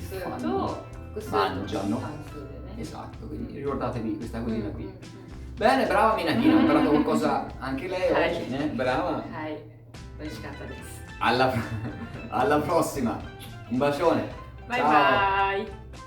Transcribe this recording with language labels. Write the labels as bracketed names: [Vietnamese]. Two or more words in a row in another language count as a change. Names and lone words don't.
[Japanese] 複数 [Italian] fanno, [Japanese] と複数と [Italian] mangiano. [Japanese] 単数でね [Italian] Esatto, quindi ricordatevi questa cosina qui. Bene, brava Minamina, ha imparato qualcosa anche lei Dai. oggi, né? Brava. [Japanese] はい、美味しかったです。 [Italian] Alla prossima. Un bacione. [Japanese] バイバ [Italian] Ciao. [Japanese] ーイ。